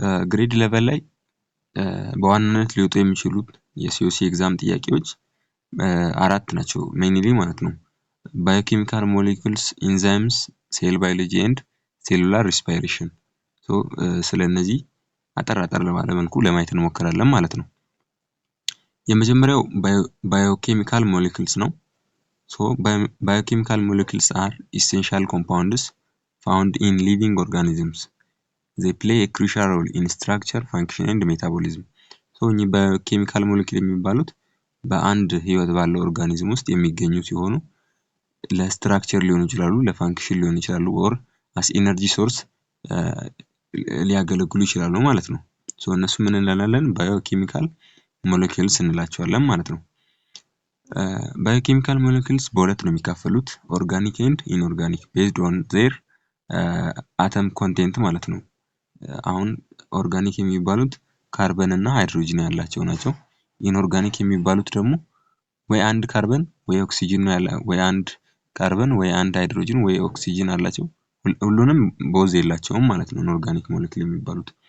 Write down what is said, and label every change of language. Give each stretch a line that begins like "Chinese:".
Amharic: ግሬድ 11 ላይ በዋናነት ሊወጡ የሚችሉት የሲኦሲ ኤግዛም ጥያቄዎች አራት ናቸው ሜይንሊ ማለት ነው። ባዮኬሚካል ሞሌኩልስ፣ ኢንዛይምስ፣ ሴል ባዮሎጂ ኤንድ ሴሉላር ሪስፓይሬሽን። ስለነዚህ አጠር ባለ መልኩ ለማየት እንሞክራለን ማለት ነው። የመጀመሪያው ባዮኬሚካል ሞሌኩልስ ነው። ባዮኬሚካል ሞሌኩልስ
English: are essential compounds found in living organisms. They play a crucial role in structure, function and metabolism.
Amharic: እኚህ ባዮኬሚካል ሞሌኩል የሚባሉት በአንድ ህይወት ባለው ኦርጋኒዝም ውስጥ የሚገኙ ሲሆኑ ለስትራክቸር ሊሆኑ ይችላሉ፣ ለፋንክሽን ሊሆኑ ይችላሉ
English: or as energy source
Amharic: ሊያገለግሉ ይችላሉ ማለት ነው። እነሱ ምን እንላለን? ባዮኬሚካል ሞሌኩልስ እንላቸዋለን ማለት ነው። ባዮኬሚካል ሞሌኩልስ በሁለት ነው የሚካፈሉት፣ ኦርጋኒክ ኤንድ ኢንኦርጋኒክ ቤዝድ ኦን ዜር አተም ኮንቴንት ማለት ነው። አሁን ኦርጋኒክ የሚባሉት ካርበን እና ሃይድሮጂን ያላቸው ናቸው። ኢንኦርጋኒክ የሚባሉት ደግሞ ወይ አንድ ካርበን ወይ ኦክሲጅን ነው ያለ፣ ወይ አንድ ካርበን ወይ አንድ ሃይድሮጂን ወይ ኦክሲጅን አላቸው። ሁሉንም ቦዝ የላቸውም ማለት ነው ኢንኦርጋኒክ ሞሌኩል የሚባሉት።